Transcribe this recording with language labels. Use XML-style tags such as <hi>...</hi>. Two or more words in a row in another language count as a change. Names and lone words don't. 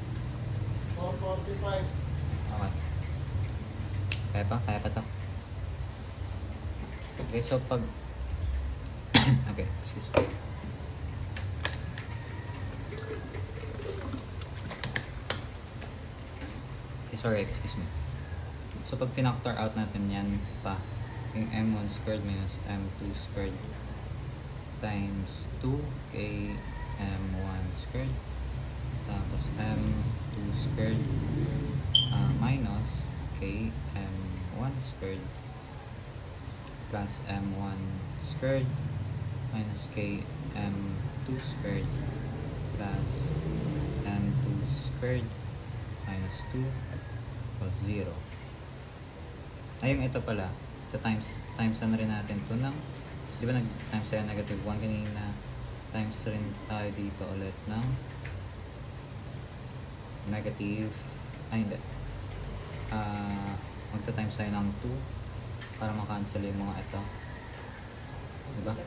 <tl>4:45. Okay. Kaya pa to. Okay, so pag okay,</tl> <en>excuse me. Okay, sorry, excuse me.</en> <tl>So pag pinactor out natin yan pa, yung m1</tl> <en>squared minus m2 squared times 2k m1 squared tapos m2 squared minus k m1 squared plus m1 squared minus k m2 squared plus m2 squared minus 2 equals 0.</en> <tl>Ayun, ito pala, ito times na rin natin ito ng, di ba nag-times tayo negative 1 kanina, times rin tayo dito ulit ng negative, hindi, magta-times tayo ng 2 para makancel yung mga ito, di ba?</tl>